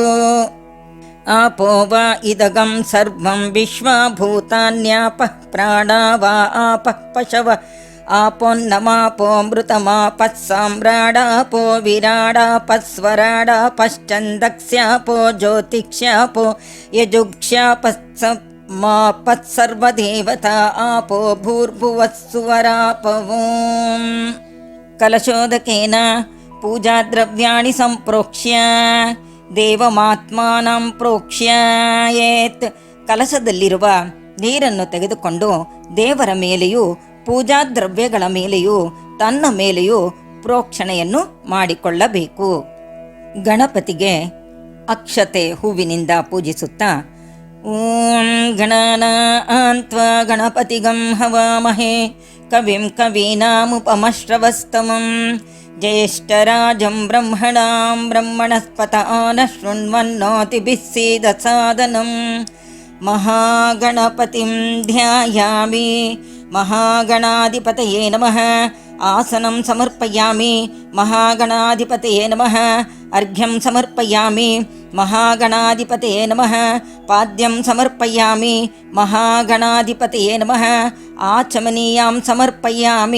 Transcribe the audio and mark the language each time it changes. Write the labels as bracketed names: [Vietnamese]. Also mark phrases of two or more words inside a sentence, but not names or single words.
[Sanskrit] ಆಪೋ ವಾ ಇದಗಂ ಸರ್ವಂ ವಿಶ್ವಭೂತಾನ್ಯಾಪಃ ಪ್ರಾಣಾ ವಾ ಆಪಃ ಪಶವ ಆಪೋನ್ನಮಾಪೋಮೃತಮಾಪಃ ಸಾಮ್ರಾಡಾಪೋ ವಿರಾಡಾಪಸ್ವರಾಡಾಪಶ್ಚಂದಕ್ಸ್ಯಾಪೋ ಜ್ಯೋತಿಕ್ಷ್ಯಾಪೋ ಯಜುಕ್ಷ್ಯಾಪತ್ಸರ್ವದೇವತಾ ಆಪೋ ಭೂರ್ಭುವಸ್ಸುವರಾಪವೋಂ. ಕಲಶೋದಕೇನ ಪೂಜಾದ್ರವ್ಯಾಣಿ ಸಂಪ್ರೋಕ್ಷ್ಯ ದೇವಮಾತ್ಮಾನಂ ಪ್ರೋಕ್ಷ್ಯೇತ್. [Kannada] ಕಲಶದಲ್ಲಿರುವ ನೀರನ್ನು ತೆಗೆದುಕೊಂಡು ದೇವರ ಮೇಲೆಯೂ ಪೂಜಾ ದ್ರವ್ಯಗಳ ಮೇಲೆಯೂ ತನ್ನ ಮೇಲೆಯೂ ಪ್ರೋಕ್ಷಣೆಯನ್ನು ಮಾಡಿಕೊಳ್ಳಬೇಕು. ಗಣಪತಿಗೆ ಅಕ್ಷತೆ ಹೂವಿನಿಂದ ಪೂಜಿಸುತ್ತಾ [Sanskrit] ಓಂ ಗಣಾನಾನ್ತ್ವಾ ಗಣಪತಿಗಂ ಹವಾಮಹೇ ಕವಿಂ ಕವೀನಾಮುಪಮಶ್ರವಸ್ತಮಂ ಜ್ಯೇಷ್ಠರಾಜಂ ಬ್ರಹ್ಮಣಾಂ ಬ್ರಹ್ಮಣಸ್ಪತ ನಃ ಶೃಣ್ವನ್ನೋತಿಭಿಃ ಸೀದಸಾದನಂ. ಮಹಾಗಣಪತಿಂ ಧ್ಯಾಯಾಮಿ. ಮಹಾಗಣಾಧಿಪತಯೇ ನಮಃ. ಆಸನಂ ಸಮರ್ಪಯಾಮಿ. ಮಹಾಗಣಾಧಿಪತಯೇ ನಮಃ. ಅರ್ಘ್ಯಂ ಸಮರ್ಪಯಾಮಿ. ಮಹಾಗಣಾಧಿಪತಯೇ ನಮಃ. ಪಾದ್ಯಂ ಸಮರ್ಪಯಾಮಿ. ಮಹಾಗಣಾಧಿಪತಯೇ ನಮಃ. ಆಚಮನೀಯಾಂ ಸಮರ್ಪಯಾಮಿ.